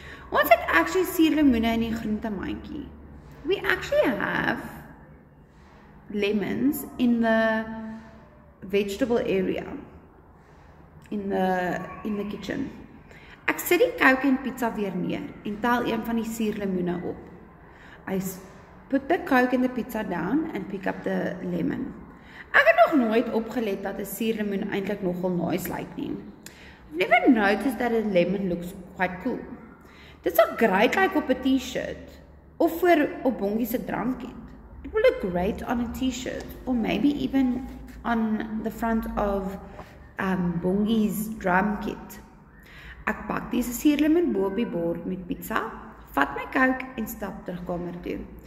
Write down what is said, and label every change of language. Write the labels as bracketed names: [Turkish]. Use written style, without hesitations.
[Afrikaans] Ons het actually suurlemoene in die groentemandjie. [English] We actually have lemons in the vegetable area in the kitchen. [Afrikaans] Ek sit die Coke en pizza weer neer en tel een van die suurlemoene op. [English] I put the Coke and the pizza down and pick up the lemon. [Afrikaans] Ek het nog nooit opgelet dat 'n suurlemoen eintlik nogal nice lyk nie. [English] I've never noticed that a lemon looks quite cool. [Afrikaans] Dit sal great like op 'n t-shirt of vir op Bongie se drumkit. [English] It will look great on a t-shirt or maybe even on the front of Bongie's drumkit. [Afrikaans] Ek pak die suurlemoen bo op die bord met pizza, vat my Coke en stap terug kamer toe.